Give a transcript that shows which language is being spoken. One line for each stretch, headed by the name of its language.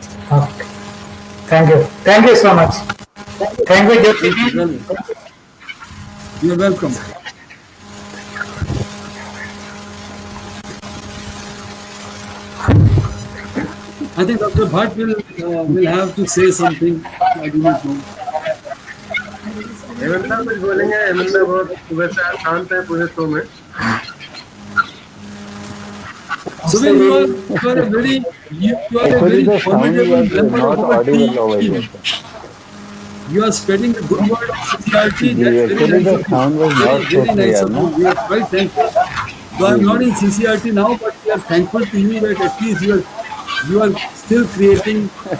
English: Okay. Thank you. Thank you so much. Thank you, Jyoti. Well, you're welcome. I think Dr. Bhatt will have to say something. I do not know.
Hindi: Hemant कुछ बोलेंगे? हेमंत बहुत सुबह से शांत है पूरे show में.
English: Subin, you are a very formidable member of our team. You are spreading the good word of CCRT. That's very nice of you. Very nice of you. We are quite thankful. So I am not in CCRT now, but we are thankful to you that at least you are still creating.